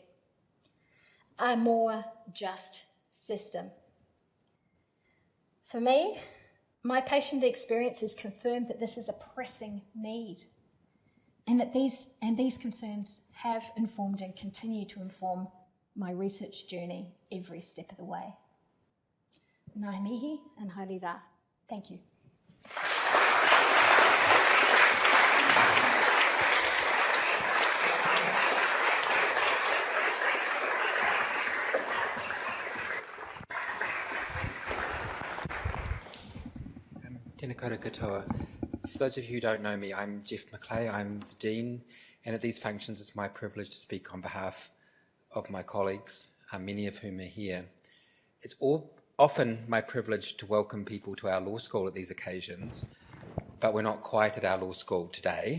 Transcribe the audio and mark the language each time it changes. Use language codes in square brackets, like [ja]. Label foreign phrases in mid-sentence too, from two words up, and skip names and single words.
[en] A more just system. For me, my patient experience has confirmed that this is a pressing need, and that these concerns have informed and continue to inform my research journey every step of the way. [mi] Ngā mihi and haere rā. [en] Thank you. [mi] Tēnā koutou katoa. [en] For those of you who don't know me, I'm Jeff McClay. I'm the Dean, and at these functions it's my privilege to speak on behalf of my colleagues, many of whom are here. It's often my privilege to welcome people to our law school at these occasions, but we're not quite at our law school today.